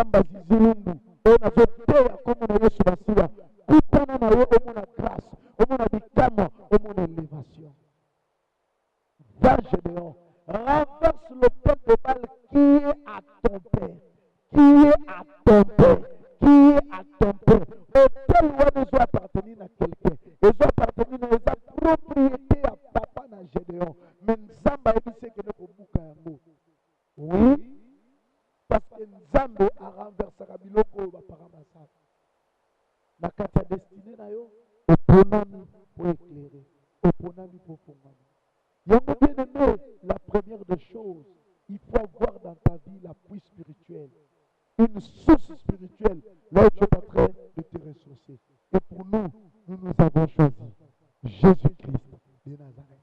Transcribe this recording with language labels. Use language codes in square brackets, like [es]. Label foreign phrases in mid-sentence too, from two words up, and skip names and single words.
[ln] zilungu oyo nazoteya kombo na Yesu masiya kutana na yo omona grâce omona bikamwa omona élévation. [fr] Va Gédéon, renverse le peuple de Baal qui est à ton père, qui est à ton père, qui est à ton père. Auquel on doit appartenir à quelqu'un. Ils doivent appartenir à sa propriété à papa na Gédéon. Mais Nzamba dit que nous pouvons. Oui, parce que Nzambe a renversé la [ln] biloko ba paramasa. Na kata destinée na yo, oponami [fr] pour éclairer, [ln] oponami [fr] pour fondre. Yango bien aimé, la première des choses, il faut avoir dans ta vie la puissance spirituelle. Une source spirituelle, là où tu es en train de te ressourcer. Et pour nous, nous avons choisi Jésus-Christ de Nazareth.